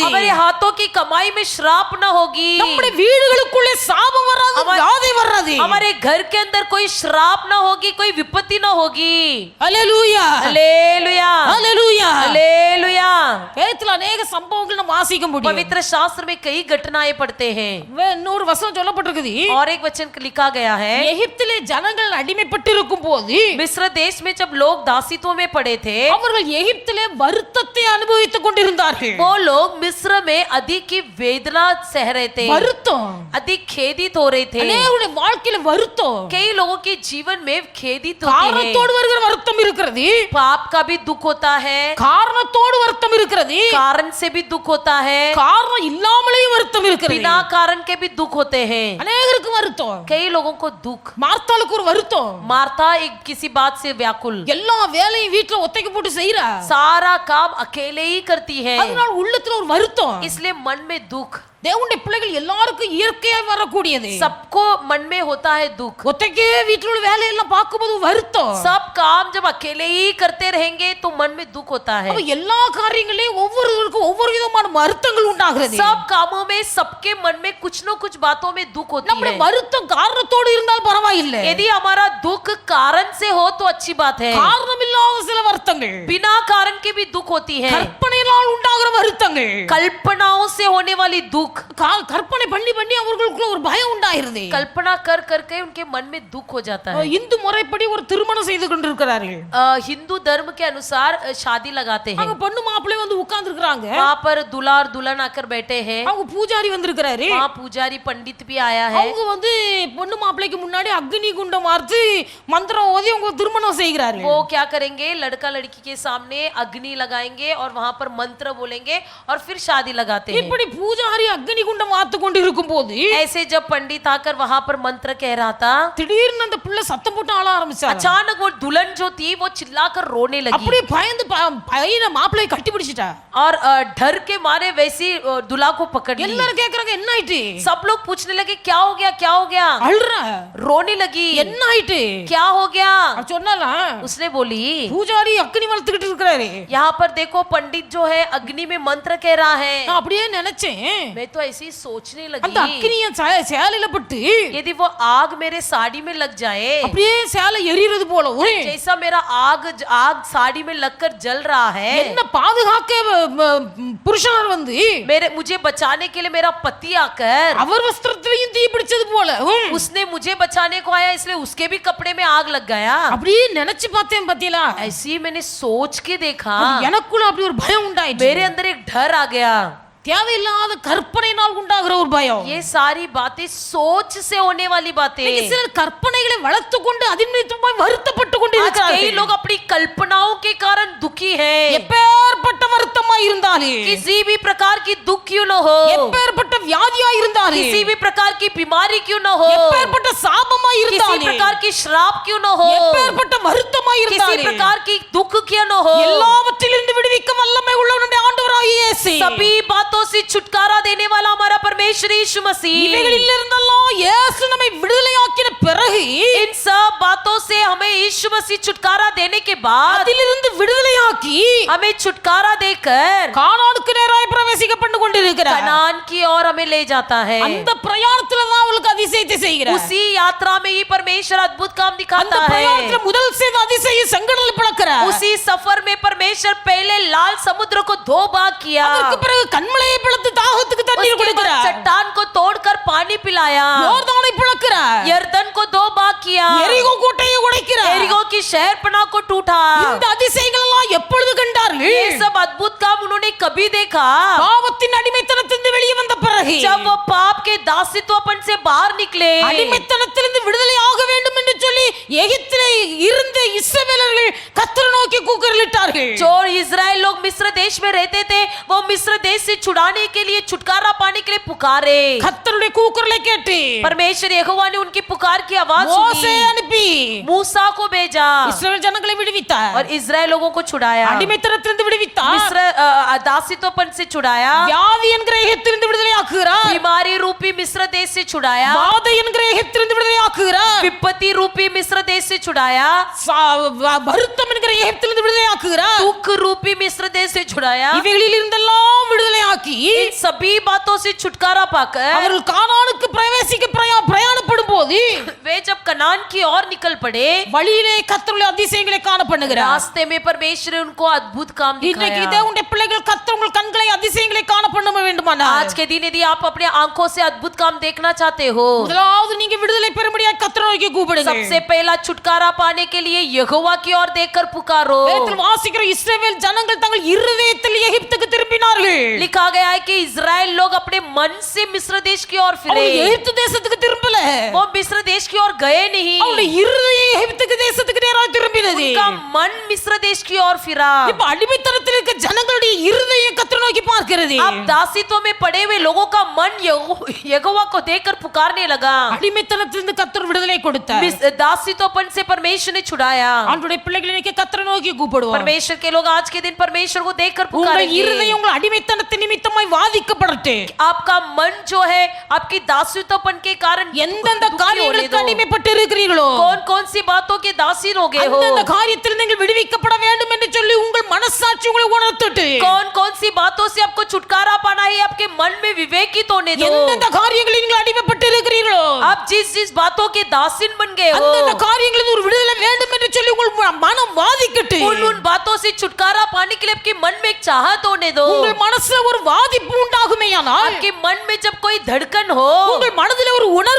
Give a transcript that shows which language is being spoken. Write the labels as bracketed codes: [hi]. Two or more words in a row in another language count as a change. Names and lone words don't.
[hi] हमारे हाथों की कमाई में श्राप न होगी, [ta] நம்முடைய வீடுகளுக்குள்ளே சாபம் வராது, வியாதி வராது. [hi] हमारे घर के अंदर कोई श्राप न होगी, कोई विपत्ति न होगी। [ta] அல்லேலூயா [hi] हालेलुया [ta] அல்லேலூயா. [hi] हालेलुया। [ta] வேதத்துல अनेक சம்பவங்கள் நாம் வாசிக்க முடியும். [hi] पवित्र शास्त्र में कई घटनाएं पढ़ते हैं [ta] இன்னொரு வசனம் சொல்லப்பட்டிருக்குது. [hi] और एक वचन लिखा गया है, [ta] எகிப்திலே ஜனங்கள் அடிமைப்பட்டிருக்கும் போது [hi] मिस्र देश में जब लोग दासित्व में पड़े थे [ta] அவர்கள் எகிப்திலே வருத்தத்தை அனுபவித்துக் கொண்டிருந்தார்கள். [hi] वो लोग मिस्र में अधिक की वेदना सह रहे थे, [ta] வருத்தம் [hi] अधिक खेदित हो रहे थे। [ta] அநேகருடைய வாழ்க்கையில வருத்தம் [hi] कई लोगों के जीवन में खेदित होते हैं, [ta] காரணத்தோடு வருகிற வருத்தம் இருக்கிறது, [hi] पाप का भी दुख होता है, [ta] காரணத்தோடு வருத்தம் இருக்கிறது, [hi] कारण से भी दुख होता है, [ta] காரணம் இல்லாமலேயும் வருத்தம் இருக்கிறது. [hi] बिना कारण के भी दुख होते हैं। [ta] அநேகருக்கு வருத்தம். [hi] कई लोगों को दुख, [ta] மார்த்தாளுக்கு ஒரு வருத்தம். [hi] मार्था एक किसी बात से व्याकुल, [ta] எல்லா வேலையும் வீட்டுல ஒத்தைக்கு போட்டு செய்யறா, [hi] सारा काम अकेले ही करती है, [ta] அதனால உள்ளத்துல ஒரு வருத்தம். [hi] इसलिए मन में दुख। [ta] தேவனுடைய பிள்ளைகள் எல்லாருக்கும் இயற்கையா வரக்கூடியது. [hi] सबको मन में होता है दुख, [ta] ஒத்தைக்கே வீட்டுல உள்ள வேலையெல்லாம் பார்க்கும்போது வருத்தம். [hi] सब काम जब अकेले ही करते रहेंगे तो मन में दुख होता है। [ta] அப்ப எல்லா காரியங்களையும் ஒவ்வொருவருக்கும் ஒவ்வொரு விதமான வருத்தங்கள் உண்டாகிறது. [hi] सब कामों में सबके मन में कुछ न कुछ बातों में दुख होती [ta] நம்முடைய [hi] है। [ta] வருத்தம் காரணத்தோடு இருந்தால் பரவாயில்லை. [hi] यदि हमारा दुख कारण से हो तो अच्छी बात है, [ta] காரணம் இல்லாத சில வருத்தங்கள், [hi] बिना कारण के भी दुख होती है, [ta] கற்பனையினால் உண்டாகிற வருத்தங்கள், [hi] कल्पनाओं से होने वाली दुख, [ta] கற்பனை பண்ணி பண்ணி அவர்களுக்குள்ள ஒரு பயம் உண்டாகிறது. [hi] कल्पना कर करके उनके मन में दुख हो जाता है। [ta] இந்து முறைப்படி ஒரு திருமணம் செய்து கொண்டிருக்கிறார்கள். [hi] हिंदू धर्म के अनुसार शादी लगाते हैं, [ta] அங்க பொண்ணு மாப்பிள்ளை வந்து உட்கார்ந்து இருக்காங்க. [hi] वहाँ पर दूल्हा और दुल्हन आकर बैठे हैं, [ta] அவங்க பூஜாரி வந்திருக்கிறாரு. [hi] वहाँ पुजारी पंडित भी आया है। [ta] அவங்க வந்து பொண்ணு மாப்பிள்ளைக்கு முன்னாடி அக்னி குண்டம் மார்த்து மந்திரம் ஓதி அவங்க திருமணம் செய்கிறார்கள். [hi] वो क्या करेंगे, लड़का लड़की के सामने अग्नि लगाएंगे और वहाँ पर मंत्र बोलेंगे और फिर शादी लगाते हैं। [ta] இப்படி பூஜாரி அக்னி குண்டம் மாத்து கொண்டு இருக்கும் போது [hi] ऐसे जब पंडित आकर वहाँ पर मंत्र कह रहा था, [ta] திடீர்னு அந்த பிள்ளை சத்தம் போட்டு ஆள ஆரம்பிச்சாங்க. [hi] अचानक वो दुल्हन जो थी वो चिल्लाकर रोने लगी [ta] அப்படியே பயந்து பையன மாப்பிள்ளையை கட்டி பிடிச்சிட்டா. [hi] और डर के मारे वैसी दूल्हा को पकड़ ली। [ta] எல்லாரும் கேக்குறாங்க என்ன ஆயிட்டு? [hi] सब लोग पूछने लगे क्या हो गया, क्या हो गया, [ta] அழுறா. [hi] रोने लगी, [ta] என்ன ஆயிட்டு? [hi] क्या हो गया। [ta] சொன்னாலா [hi] उसने बोली, [ta] பூஜாரி அக்னி வளர்த்துக்கிட்டு இருக்காரு. [hi] यहाँ पर देखो पंडित जो है अग्नि में मंत्र कह रहा है। [ta] நான் அப்படியே நினைச்சேன், [hi] मैं तो ऐसे ही सोचने [ta] அந்த [hi] लगी, [ta] அக்னிய சேலையில பட்டு [hi] यदि वो आग मेरे साड़ी में लग जाए, [ta] அப்படியே சேலை எரியுறது போலவும் [hi] जैसा मेरा आग साड़ी में लगकर जल रहा है, [ta] என்ன பாதுகாக்க புருஷனார் வந்து [hi] मुझे बचाने के लिए मेरा पति आकर [ta] அவர் வஸ்திரத்திலையும் தீ பிடிச்சது போல [hi] उसने मुझे बचाने को आया, इसलिए उसके भी कपड़े में आग लग गया। [ta] அப்படியே நினைச்சு பார்த்தேன் பத்தியலா. [hi] ऐसे ही मैंने सोच के देखा, [ta] எனக்குள்ள அப்படி ஒரு பயம் உண்டாயிடுச்சு. [hi] मेरे अंदर एक डर आ गया। [ta] தேவையில்லாத கற்பனையினால் உண்டாகிற ஒரு பயம். [hi] ये सारी बातें सोच से होने वाली बातें। [ta] சிலர் கற்பனைகளை வளர்த்து கொண்டு அதின் நிமித்தமாய் வருத்தப்பட்டு கொண்டு [hi] आज कई [ta] இருக்கிறார்கள். [hi] लोग अपनी कल्पनाओं के कारण दुखी हैं। [ta] எப்பேற்பட்ட வருத்தமாய் இருந்தாலே, [hi] किसी भी प्रकार की दुख क्यों न हो, [ta] எப்பேற்பட்ட வியாதியாய் இருந்தாலே, [hi] किसी भी प्रकार की बीमारी क्यों न हो, [ta] எப்பேற்பட்ட சாபமாய் [hi] किसी [ta] இருந்தாலே, [hi] प्रकार की श्राप क्यों न हो, [ta] எப்பேற்பட்ட வருத்தமாய் [hi] किसी [ta] இருந்தாலே, [hi] प्रकार की दुख क्यों न हो, [ta] எல்லாவற்றிலிருந்து விடுவிக்க வல்லமை உள்ளவனுடைய ஆண்டவராகிய இயேசு, [hi] सभी बातों से छुटकारा देने वाला हमारा परमेश्वर यीशु मसीह, [ta] இவைகளில் இருந்தெல்லாம் இயேசு நம்மை விடுதலையாக்கின பிறகு [hi] इन सब बातों से हमें यीशु मसीह छुटकारा देने के बाद [ta] அதிலிருந்து விடுதலையாக்கி [hi] हमें छुटकारा देकर [ta] கானானுக்கு நேராய் பிரவேசிக்க பண்ணி கொண்டிருக்கிறார். [hi] कनान की ओर हमें ले जाता है। [ta] அந்த பிரயாணத்துல தான் அவளுக்கு அதிசயத்தை செய்கிறார். [hi] उसी यात्रा में ही परमेश्वर अद्भुत काम [ta] அந்த [hi] दिखाता है। [ta] பிரயாணத்துல முதல் செய்த அதிசயம் செங்கடல் பிளக்கிறார். [hi] उसी सफर में परमेश्वर पहले लाल समुद्र को 2 भाग किया, [ta] அதற்கு பிறகு கண்மலையை பிளந்து தாகத்துக்கு தண்ணீர் [hi] उसके बाद [ta] கொடுக்கிறார். [hi] चट्टान को तोड़कर पानी पिलाया, [ta] யோர்தானை பிளக்கிறார். [hi] यरदन को 2 भाग किया, [ta] எரிகோ கோட்டையை உடைக்கிறார். [hi] एरिगो की शहरपनाह को टूटा। [ta] இந்த அதிசயங்கள் எல்லாம் எப்பொழுது கண்டார்கள்? [hi] ये सब अद्भुत काम उन्होंने कभी देखा, [ta] பாவத்தின் அடிமைத்தனத்திலிருந்து வெளியே வந்த பிறகு, [hi] जब वो पाप के दासित्वपन से बाहर निकले, [ta] அடிமைத்தனத்திலிருந்து விடுதலை ஆக வேண்டும் என்று சொல்லி எகிப்திலே இருந்த இஸ்ரவேலர்கள் கர்த்தரை நோக்கி கூக்குரலிட்டார்கள். [hi] जो इजराइल लोग मिस्र देश में रहते थे वो मिस्र देश से छुड़ाने के लिए, छुटकारा पाने के लिए पुकारे. [ta] கர்த்தருடைய கூக்குரலை கேட்டு [hi] परमेश्वर यहोवा ने उनकी पुकार की आवाज [ta] மோசே [hi] सुनी, [ta] அனுப்பி [hi] मूसा को भेजा [ta] இஸ்ரவேல் ஜனங்களை விடுவித்தார். [hi] और इजराइल लोगों को छुड़ाया, [ta] அடிமைத்தனத்திலிருந்து விடுவித்தார். [hi] मिस्र दासित्वपन से छुड़ाया, [ta] வியாதி என்கிற எகிப்திலிருந்து விடுதலையாக்குகிறார். [hi] बीमारी रूपी मिस्र देश से छुड़ाया, [ta] வாதை என்கிற எகிப்திலிருந்து விடுதலையாக்குகிறார். [hi] विपत्ति रूपी मिस्र देश से छुड़ाया, [ta] வருத்தம் என்கிற எகிப்திலிருந்து விடுதலையாக்குகிறார். [hi] दुख रूपी मिस्र देश से छुड़ाया. [ta] இவைகளில் இருந்தெல்லாம் விடுதலையாக்கி [hi] इन सभी बातों से छुटकारा पाकर [ta] அவர்கள் கானானுக்கு பிரவேசிக்க பிரயாணப்படும் போது [hi] वे जब कनान की ओर निकल पड़े, [ta] வழியிலே கர்த்தருடைய அதிசயங்களை காண பண்ணுகிறார். [hi] रास्ते में परमेश्वर ने उनको अद्भुत काम [ta] இன்றைக்கு [hi] दिखाया. [ta] தேவனுடைய பிள்ளைகள் கர்த்தர் உங்கள் கண்களை அதிசயங்களை காண பண்ண வேண்டுமானால் [hi] आज के दिन यदि आप अपने आंखों से अद्भुत काम देखना चाहते हो, [ta] முதலாவது நீங்க விடுதலை பெறும்படியாக கர்த்தரை நோக்கி கூப்பிடுங்க. [hi] सबसे पहला छुटकारा पाने के लिए यहोवा की ओर देखकर पुकारो. [ta] வேதத்தில் வாசிக்கிற இஸ்ரவேல் ஜனங்கள் தங்கள் இருதயத்தில் எகிப்துக்கு திரும்பினார்கள். [hi] लिखा गया है कि इजराइल लोग अपने मन से मिस्र देश की ओर फिरे, [ta] அவங்க எகிப்து தேசத்துக்கு திரும்பல. [hi] वो मिस्र देश की ओर गए नहीं, [ta] அவங்களுடைய இருதயம் எகிப்துக்கு தேசத்துக்கு நேராக திரும்பினது. [hi] उनका मन मिस्र देश की ओर फिरा. [ta] இப்ப அடிமைத்தனத்தில் இருக்க ஜனங்களுடைய இருதயம் கர்த்தரை நோக்கி பார்க்கிறது. [hi] अब दासित्व में पड़े हुए लोगों का मन यहोवा को देखकर पुकारने लगा. [ta] அடிமைத்தனத்திலிருந்து கர்த்தர் விடுதலை கொடுத்தார். [hi] दासित्वपन से परमेश्वर ने छुड़ाया. [ta] ஆண்டவருடைய பிள்ளைகளை இன்னைக்கு கர்த்தரை நோக்கி கூப்பிடுவோம். [hi] परमेश्वर के लोग आज के दिन परमेश्वर को देखकर [ta] உங்கள் [hi] पुकारेंगे. [ta] இருதயம் உங்கள் அடிமைத்தனத்தின் நிமித்தமாய் வாதிக்கப்படட்டு. [hi] आपका मन जो है आपकी दासित्वपन के कारण [ta] எந்தெந்த [hi] दुखी होने [ta] காரியங்களுக்கு [hi] दो. [ta] அடிமைப்பட்டு இருக்கிறீர்களோ [hi] कौन कौन सी बातों के दासीन हो गए हो, [ta] அந்தந்த காரியத்தில் நீங்கள் விடுவிக்கப்பட வேண்டும் என்று சொல்லி உங்கள் மனசாட்சி உங்களை உணர்த்தட்டு. [hi] कौन कौन सी बातों से आपको छुटकारा पाना है, आपके मन में विवेकित होने दो. [ta] எந்தெந்த காரியங்களில் நீங்கள் அடிமைப்பட்டு இருக்கிறீர்களோ [hi] आप जिस जिस बातों के दासीन बन गए हो, [ta] அந்தந்த காரியங்களில் ஒரு விடுதலை வேண்டும் என்று சொல்லி உங்கள் மனம் வாதிக்கட்டு. [hi] उन बातों से छुटकारा पाने के लिए आपके मन में एक चाहत होने दो. [ta] உங்கள் மனசுல ஒரு வாதிப்பு உண்டாகுமேயானால், [hi] आपके मन में जब कोई धड़कन हो, [ta] உங்கள் மனதிலே ஒரு உணர்வு